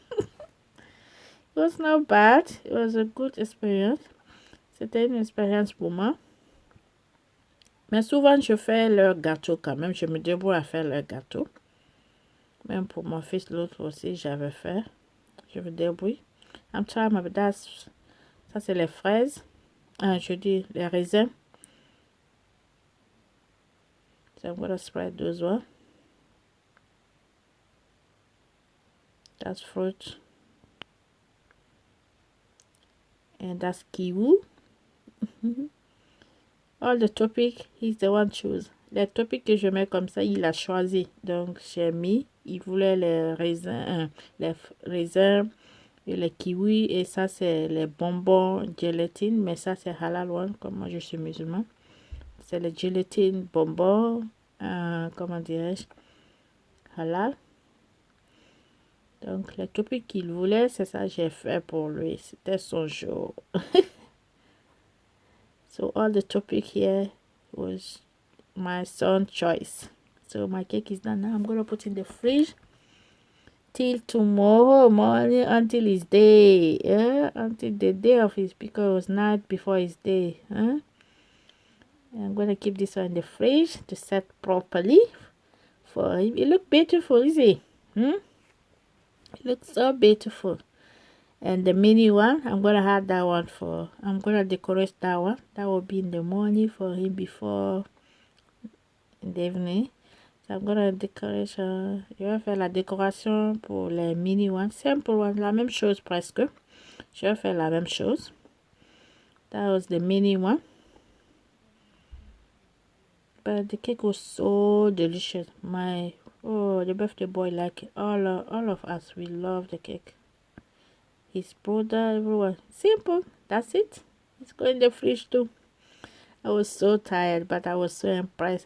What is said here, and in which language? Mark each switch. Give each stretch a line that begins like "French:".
English: It was not bad. It was a good experience.
French: C'était une expérience pour moi. Mais souvent, je fais leur gâteau quand même. Je me débrouille à faire leur gâteau. Même pour mon fils, l'autre aussi, j'avais fait. Je me débrouille.
English: I'm trying my best.
French: Ça, c'est les fraises. Je dis les raisins.
English: So I'm going to spread those one. That's fruit. And that's kiwi. All the topic, he's the one choose.
French: Les topics que je mets comme ça, il a choisi. Donc, j'ai mis, il voulait les raisins et les kiwis. Et ça, c'est les bonbons gélatine. Mais ça, c'est halal one, comme moi, je suis musulman. C'est les gélatine bonbons, comment dirais-je, halal. Donc, les topics qu'il voulait, c'est ça que j'ai fait pour lui. C'était son jour.
English: So, all the topic here was my son's choice. So, my cake is done now. I'm going to put in the fridge till tomorrow morning until his day. Until the day of his, because it was night before his day. I'm going to keep this one in the fridge to set properly for him. It looks beautiful, is it? It looks so beautiful. And the mini one, I'm going to have that one I'm going to decorate that one. That will be in the morning for him before in the evening. So I'm going to decorate.
French: Je vais faire la décoration pour les mini ones. Simple one, la même chose presque. Je vais faire la même chose.
English: That was the mini one. But the cake was so delicious. The birthday boy like it. All of us, we love the cake. His brother, everyone. Simple. That's it. It's going in the fridge too. I was so tired, but I was so impressed.